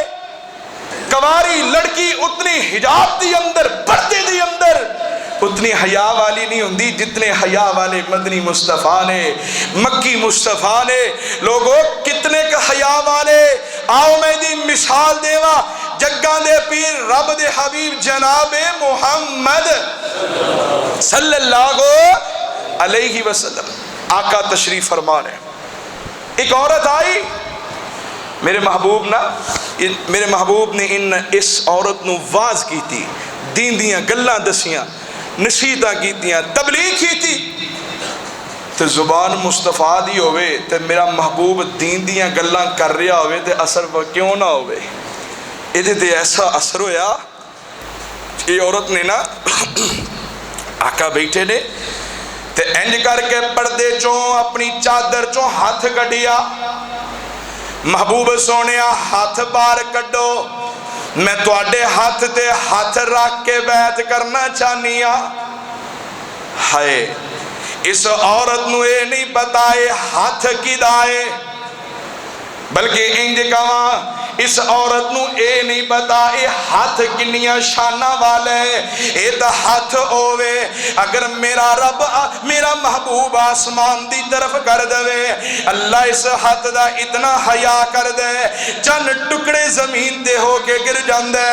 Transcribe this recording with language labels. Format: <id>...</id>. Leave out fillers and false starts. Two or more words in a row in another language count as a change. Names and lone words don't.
<pa>کواری لڑکی اتنی حجاب دی اندر، پردے دی اندر اتنی حیا والی نہیں ہوندی جتنے حیا والے مدنی مصطفیٰ نے، مکی مصطفیٰ نے۔ لوگوں کتنے کا حیا والے، آؤ میں دی مثال دیوا، جگاں دے پیر رب دے حبیب جناب محمد</pa> <ar>صلی اللہ علیہ وسلم،</ar> <pa>آقا تشریف فرما رہے ہیں۔</pa> <ur>ایک عورت آئی،</ur> <pa>میرے محبوب نے اس عورت نو واز کی تھی، دین دیاں گلاں دسیاں، نصیحتاں کیتیاں،</pa> <ur>تبلیغ کی تھی۔</ur> <pa>تو زبان مصطفیٰ دی ہوئے تو میرا محبوب دین دیاں گلاں کر رہا ہوئے تو اثر کیوں نہ ہوئے؟ یہ تے ایسا اثر ہویا، یہ عورت نے نا آقا بیٹھے نے تے انج کر کے پردے چوں اپنی چادر چوں ہاتھ کڈیا، محبوب سونیا ہاتھ بار کڈو، میں تواڈے ہاتھ تے ہاتھ رکھ کے بیعت کرنا چاہنی ہاں۔ ہائے اس عورت نو اے نہیں پتا اے ہاتھ کدا اے، بلکہ انج کہاں اس عورت نو اے نہیں پتا اے ہاتھ کنیاں شانہ والے، اے تا ہاتھ ہوئے اگر میرا رب میرا محبوب آسمان دی طرف کر دے، اللہ اس ہاتھ دا اتنا حیا کر دے چند ٹکڑے زمین دے ہو کے گر جاندے۔</pa>